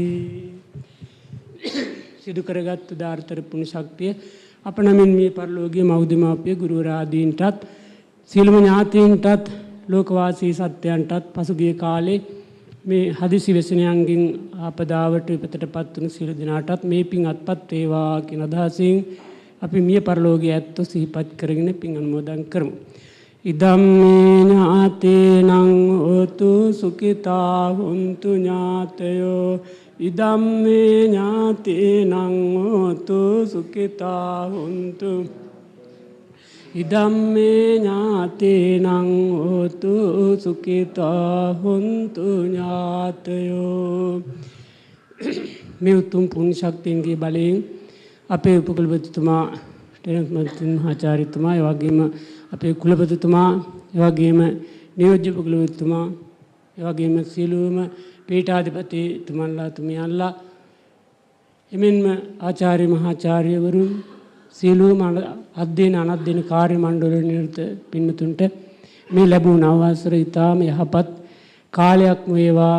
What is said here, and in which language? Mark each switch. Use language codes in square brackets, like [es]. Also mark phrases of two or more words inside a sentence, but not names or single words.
[si] සිදු කරගත් දාර්ථර පුණ්‍ය ශක්තිය අප නමින් මේ පරලෝකීය මෞදමාපිය ගුරුවරයාදීන්ටත් සියලුම ඥාතීන්ටත් ලෝකවාසී සත්‍යයන්ටත් පසුගිය කාලේ මේ හදිසි වෙසෙනයන්ගෙන් ආපදාවට විපතටපත් වුණු සියලු දෙනාටත් මේ පින් අත්පත් වේවා කියන අදහසින් අපි මිය පරලෝකයේ ඇත්තෝ සිහිපත් කරගෙන පින් අනුමෝදන් කරමු. [pi] ඉදම්මේ ඥාතේනං හෝතු සුඛිතා හුන්තු ඥාතයෝ ඉදම්මේ ඥාතේනං හෝතු සුඛිතා හුන්තු ඉදම්මේ ඥාතේනං හෝතු සුඛිතා හුන්තු ඥාතයෝ. [si] මේ උතුම් පුණ්‍ය ශක්තියන්ගේ බලයෙන් අපේ උපකුලපතිතුමා මහාචාර්යතුමා, ඒ වගේම අපේ කුලපතිතුමා, ඒ වගේම නියෝජ්‍ය උපකුලපතිතුමා, ඒ වගේම සියලුම පීඨාධිපතිතුමන්ලා තුමියන්ලා, එමෙන්ම ආචාර්ය මහාචාර්යවරුන්, සියලුම අධ්‍යයන අනධ්‍යයන කාර්ය මණ්ඩල නිරත පින්නතුන්ට මේ ලැබුණු අවසර ඉතාම යහපත් කාලයක් වේවා.